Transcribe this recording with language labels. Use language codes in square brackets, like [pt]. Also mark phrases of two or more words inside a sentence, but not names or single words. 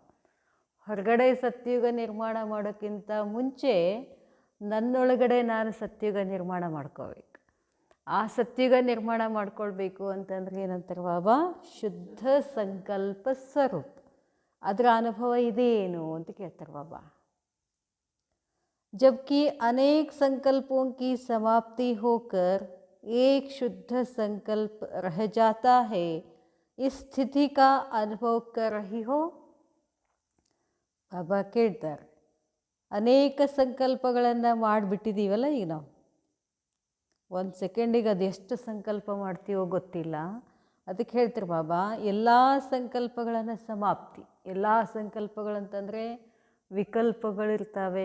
[kn] ಹೊರಗಡೆ ಸತ್ಯುಗ ನಿರ್ಮಾಣ ಮಾಡೋಕ್ಕಿಂತ ಮುಂಚೆ ನನ್ನೊಳಗಡೆ ನಾನು ಸತ್ಯುಗ ನಿರ್ಮಾಣ ಮಾಡ್ಕೋಬೇಕು. ಆ ಸತ್ಯುಗ ನಿರ್ಮಾಣ ಮಾಡ್ಕೊಳ್ಬೇಕು ಅಂತಂದ್ರೆ ಏನಂತಾರೆ ಬಾಬಾ? ಶುದ್ಧ ಸಂಕಲ್ಪ ಸ್ವರೂಪ. ಅದರ ಅನುಭವ ಇದೇನು ಅಂತ ಕೇಳ್ತಾರೆ ಬಾಬಾ. [hi] जबकि अनेक संकल्पों की समाप्ति होकर एक शुद्ध संकल्प रह जाता है, इस स्थिति का अनुभव कर रही हो. [kn] ಬಾಬಾ ಕೇಳ್ತಾರೆ, ಅನೇಕ ಸಂಕಲ್ಪಗಳನ್ನು ಮಾಡಿಬಿಟ್ಟಿದ್ದೀವಲ್ಲ ಈಗ ನಾವು. ಒಂದು ಸೆಕೆಂಡಿಗೆ ಅದೆಷ್ಟು ಸಂಕಲ್ಪ ಮಾಡ್ತೀವೋ ಗೊತ್ತಿಲ್ಲ. ಅದಕ್ಕೆ ಹೇಳ್ತಾರೆ ಬಾಬಾ, ಎಲ್ಲ ಸಂಕಲ್ಪಗಳನ್ನು ಸಮಾಪ್ತಿ. ಎಲ್ಲ ಸಂಕಲ್ಪಗಳಂತಂದರೆ ವಿಕಲ್ಪಗಳಿರ್ತವೆ.